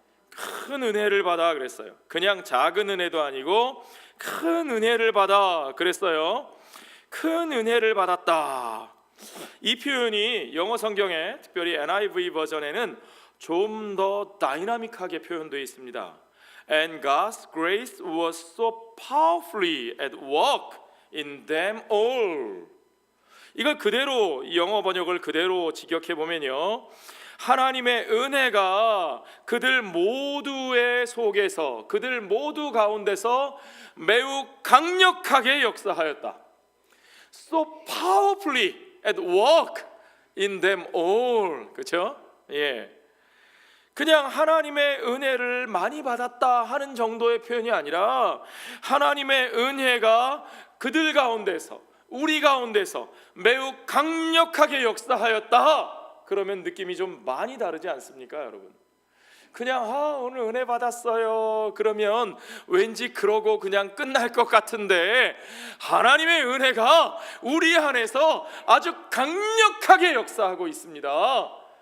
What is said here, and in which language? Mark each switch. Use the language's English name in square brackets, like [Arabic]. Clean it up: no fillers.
[Korean] 큰 은혜를 받아 그랬어요. 그냥 작은 은혜도 아니고 큰 은혜를 받아 그랬어요. 큰 은혜를 받았다. 이 표현이 영어 성경에, 특별히 NIV 버전에는 좀 더 다이나믹하게 표현되어 있습니다. [English] And God's grace was so powerfully at work in them all. [Korean] 이걸 그대로, 영어 번역을 그대로 직역해 보면요, 하나님의 은혜가 그들 모두의 속에서, 그들 모두 가운데서 매우 강력하게 역사하였다. [English] So powerfully at work in them all. [Korean] 그렇죠? 예. 그냥 하나님의 은혜를 많이 받았다 하는 정도의 표현이 아니라 하나님의 은혜가 그들 가운데서, 우리 가운데서 매우 강력하게 역사하였다. 그러면 느낌이 좀 많이 다르지 않습니까, 여러분? 그냥 오늘 은혜 받았어요 그러면 왠지 그러고 그냥 끝날 것 같은데, 하나님의 은혜가 우리 안에서 아주 강력하게 역사하고 있습니다.